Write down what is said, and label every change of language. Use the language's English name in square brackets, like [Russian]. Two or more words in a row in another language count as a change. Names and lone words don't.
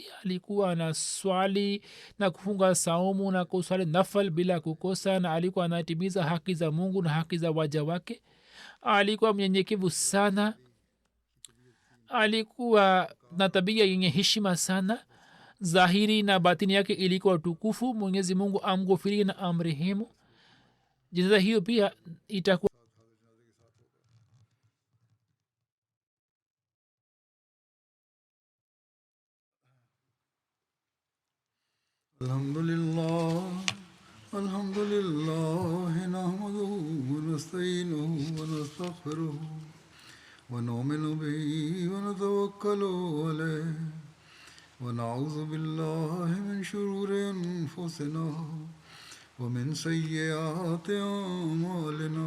[Swahili] Alikuwa na swali na kufunga saumu na kuswali nafal bila kukosa, na alikuwa anatimiza haki za mungu na haki za waja wake. Alikuwa mnyenyekevu sana, alikuwa na tabia yenye heshima sana. Zahiri na batini yake ilikuwa tukufu. Mwenyezi mungu amghofirie na amrehemu. jinaza hiyo pia itakuwa [Arabic] الحمد لله، الحمد لله، نحمده ونستعينه ونستغفره ونؤمن به ونتوكل عليه ونعوذ بالله من شرور أنفسنا ومن سيئات أعمالنا.